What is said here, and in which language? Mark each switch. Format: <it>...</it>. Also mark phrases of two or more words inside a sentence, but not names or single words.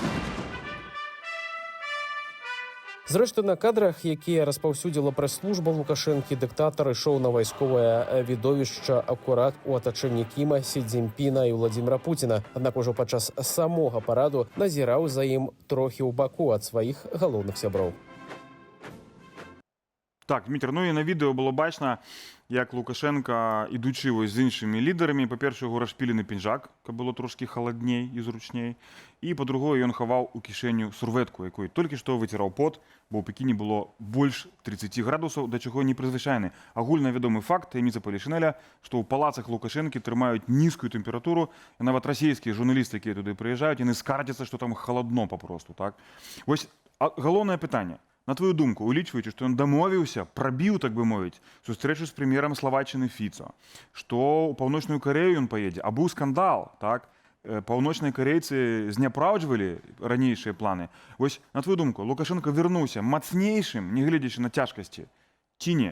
<be>Зрэшты, на кадрах, якія распаўсюдзіла прэс-служба Лукашэнкі, дыктатар ішоў на вайсковае відовішча акурат у атачэнні Кіма, Сі Цзіньпіна і Владимира Путіна. Аднак ужо падчас самога параду назіраў за ім трохі ў баку ад сваіх галоўных сяброў.</be> <uk>Так, Дмітр, ну і на відео було бачно, як Лукашенко, ідучи ось з іншими лідерами, по-перше, його розпілений піджак, каб було трошки холодней і зручней, і, по-друге, він ховав у кишеню сурветку, якою тільки що витирав пот, бо у Пекіні було більш 30 градусів, до чого не призвичайне. Агульновідомий факт, таємниця Полішинеля, що у палацах Лукашенки тримають низьку температуру, і навіть російські журналісти, які туди приїжджають, вони скаржаться, що там холодно попросту, так? Ось головне питання. на твою думку,</uk> <be>улічваючи, што ён дамовіўся, прабіў, так бы мовіць, сустрэчу з прэм'ерам Славаччыны Фіцо, што ў Паўночную Карею ён паедзе, а быў скандал, так? Паўночныя карейцы зняпраўджвалі ранейшыя планы. Вось,</be> <uk>на твою думку,</uk> <be>Лукашенко вярнуўся мацнейшым, нягледзячы на цяжкасці, ці не?</be>